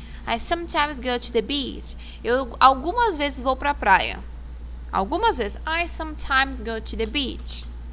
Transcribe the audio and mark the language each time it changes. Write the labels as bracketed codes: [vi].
[en] I sometimes go to the beach. [pt] Eu algumas vezes vou para a praia. Algumas vezes. [en] I sometimes go to the beach.